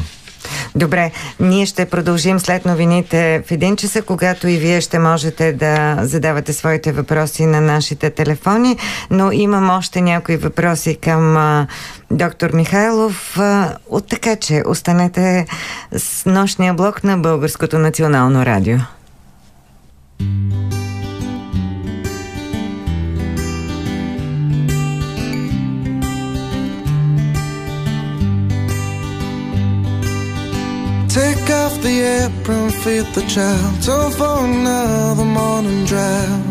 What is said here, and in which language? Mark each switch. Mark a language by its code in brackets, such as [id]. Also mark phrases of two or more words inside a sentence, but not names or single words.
[bg] Добре, ние ще продължим след новините в 1 часа, когато и вие ще можете да задавате своите въпроси на нашите телефони, но имам още някои въпроси към доктор Михайлов. Така че останете с нощния блок на Българското национално радио. [en] Take off the apron, feed the child, time for another morning drive.